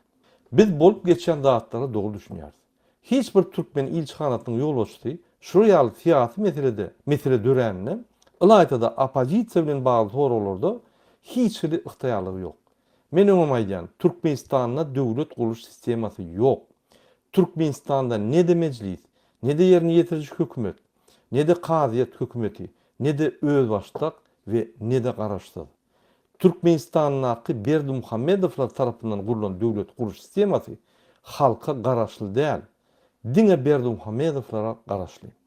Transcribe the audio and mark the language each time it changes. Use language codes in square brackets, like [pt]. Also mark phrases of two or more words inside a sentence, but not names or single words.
[tk] Biz bolup geçen zatlara dogry düşünýäris. Hiç bir Türkmen ilçixanatynyň ýolbaşçysy şu ýaly siýasy mesele döränine ılaýtada opozisiýa bilen bagly soralarda hiç bir yktyýarlygy ýok. Men öňe aýdýan Türkmenistanda döwlet guluş sistemasy ýok. Türkmenistanda ne de meclis, ne de ýerine ýetirici hökümet, ne de kaziýet hökümeti, ne de özbaşlyk we ne de garaşsyz. Türkmenistanyň Berdimuhamedowlar tarapyndan gurulan döwlet guluş sistemasy halka garaşly däl. Diňe Berdimuhamedowlara garaşly.